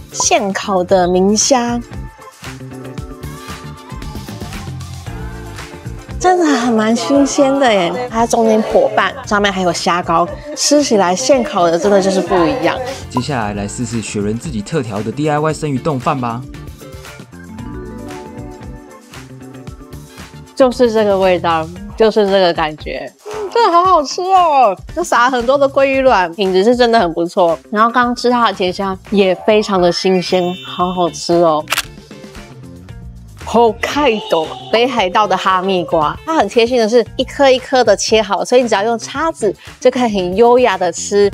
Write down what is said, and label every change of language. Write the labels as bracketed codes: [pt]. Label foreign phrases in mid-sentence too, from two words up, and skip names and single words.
[zh] 現烤的明蝦真的還蠻新鮮的耶，它中間剖半，上面還有蝦膏，吃起來現烤的真的就是不一樣。接下來來試試雪人自己特調的 DIY 生魚凍飯吧。就是這個味道，就是這個感覺，真的好好吃哦！就撒了很多的鮭魚卵，品質是真的很不錯。然後剛剛吃它的甜蝦也非常的新鮮，好好吃哦。Hokkaido 北海道的哈密瓜，它很貼心的是一顆一顆的切好，所以你只要用叉子就可以很優雅的吃。